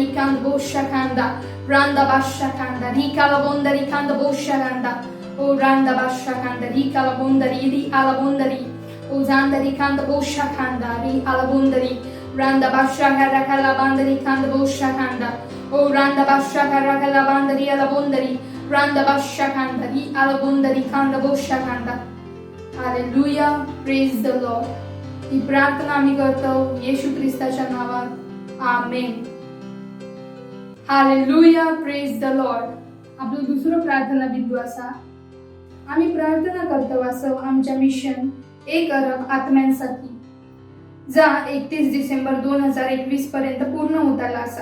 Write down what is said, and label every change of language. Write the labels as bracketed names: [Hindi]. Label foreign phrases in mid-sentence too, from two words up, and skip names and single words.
[English] kanda bosha kanda, randa basha kanda rika ala bondari kanda bosha kanda, o randa basha kanda rika ala bondari ri ala bondari, o zandari kanda bosha kanda ri ala bondari, randa basha karakala bandari kanda bosha kanda, o randa basha karakala bandari ala bondari, randa basha kanda ri ala bondari kanda bosha kanda. Hallelujah, praise the Lord. [Marathi] ही प्रार्थना आम्ही करतो येशू ख्रिस्ताच्या नावात. [English] Amen. Hallelujah, praise the Lord. [Marathi] आपलं दुसरं प्रार्थना बिंदू असा, आम्ही प्रार्थना करतो असं आमच्या मिशन 1 अरब आत्म्यांसाठी जा 31 डिसेंबर 2021 पर्यंत पूर्ण होताला असा.